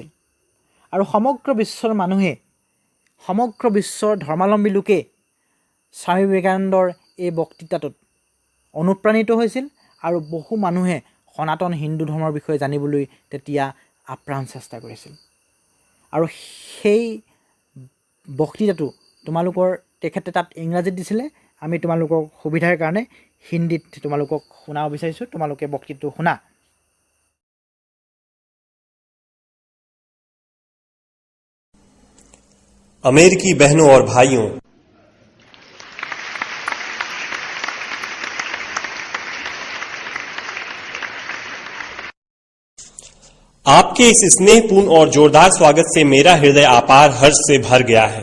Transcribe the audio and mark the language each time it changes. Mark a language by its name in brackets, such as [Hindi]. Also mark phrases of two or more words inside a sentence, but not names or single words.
[Assamese] আৰু সমগ্ৰ বিশ্বৰ মানুহে, সমগ্ৰ বিশ্বৰ ধৰ্মাৱলম্বী লোকে স্বামী বিবেকানন্দৰ এই বক্তৃতাটোত অনুপ্ৰাণিত হৈছিল আৰু বহু মানুহে সনাতন হিন্দু ধৰ্মৰ বিষয়ে জানিবলৈ তেতিয়া আপ্ৰাণ চেষ্টা কৰিছিল। আৰু সেই বক্তৃতাটো তোমালোকৰ তেখেতে তাত ইংৰাজীত দিছিলে, আমি তোমালোকৰ সুবিধাৰ কাৰণে হিন্দীত তোমালোকক শুনাব বিচাৰিছোঁ। তোমালোকে বক্তৃতাটো শুনা। [Hindi] अमेरिकी बहनों और भाइयों, आपके इस स्नेहपूर्ण और जोरदार स्वागत से मेरा हृदय अपार हर्ष से भर गया है।